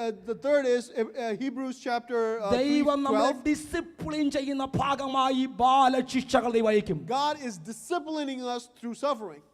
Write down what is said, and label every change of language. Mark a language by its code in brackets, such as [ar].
[en] The third is Hebrews chapter 3:12. [ml] ദൈവം നമ്മളെ discipline ചെയ്യുന്ന ഭാഗമായി ബാലശിക്ഷകൾ ദൈവം. [en] God is disciplining us through suffering.